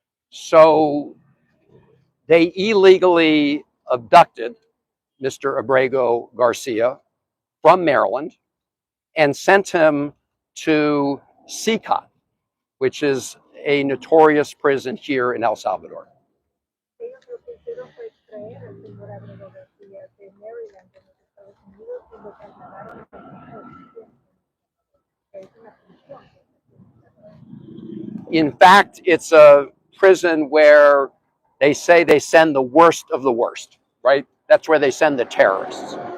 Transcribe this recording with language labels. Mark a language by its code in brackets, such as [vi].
[en] So they illegally abducted Mr. Abrego Garcia from Maryland and sent him to CICA, which is a notorious prison here in El Salvador. [es] Ellos lo que hicieron fue extraer al señor Abrego García de Maryland, de los Estados Unidos, y lo trasladaron a Bethesda, que es una prisión. [en] In fact, it's a prison where they say they send the worst of the worst, right? That's where they send the terrorists.